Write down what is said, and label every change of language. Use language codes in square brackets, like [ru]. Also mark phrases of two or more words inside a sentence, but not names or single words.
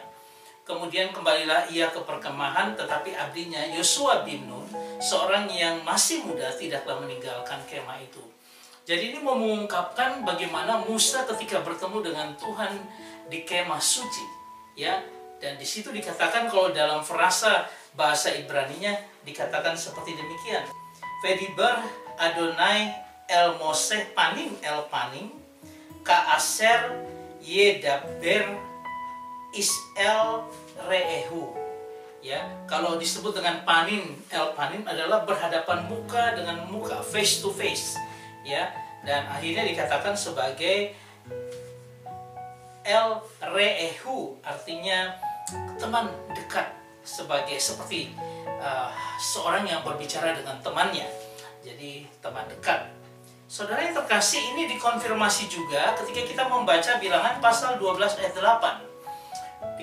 [id] Kemudian kembalilah ia ke perkemahan, tetapi abdinya Yosua bin Nun, seorang yang masih muda, tidaklah meninggalkan kemah itu. Jadi ini mengungkapkan bagaimana Musa ketika bertemu dengan Tuhan di kemah suci, ya. Dan di situ dikatakan, kalau dalam frasa bahasa Ibraninya dikatakan seperti demikian. [he] ודבר אדוני אל משה פנים אל פנים כאשר ידבר איש אל רעהו. [id] Ya, kalau disebut dengan [he] פנים אל פנים [id] adalah berhadapan muka dengan muka, [en] face to face. [id] Ya, dan akhirnya dikatakan sebagai [he] אל רעהו, [id] artinya teman dekat, seperti seorang yang berbicara dengan temannya. Jadi teman dekat. Saudara yang terkasih, ini dikonfirmasi juga ketika kita membaca Bilangan pasal 12 ayat 8.